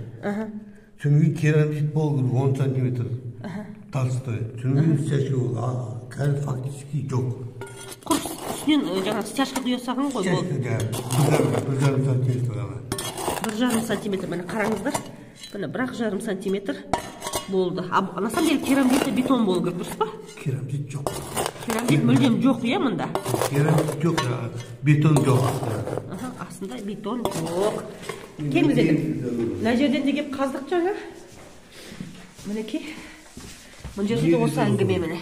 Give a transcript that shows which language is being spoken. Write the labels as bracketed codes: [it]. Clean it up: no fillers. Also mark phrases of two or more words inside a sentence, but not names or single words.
[kk] Содан кейін керамзит болу керек 10 сантиметр. Толстой. Содан кейін стяжка қазір фактически жоқ. Құр үстінен жаңағы стяжка құя салған ғой ол. Стяжка 1,5 сантиметр ғана. 1,5 сантиметр, міне қараңыздар. Міне 1,5 сантиметр болды. [ru] На самом деле [kk] керамзит бетон болу керек, дұрыс па? Керамзит жоқ. Керамзит мүлдем жоқ, мұнда? Керамзит жоқ, бетон жоқ. Астында бетон жоқ. Келіңіз енді. Мына жерден де кеп қаздық жаңа. Мінекей. Бұл жерде де осы әңгіме міне.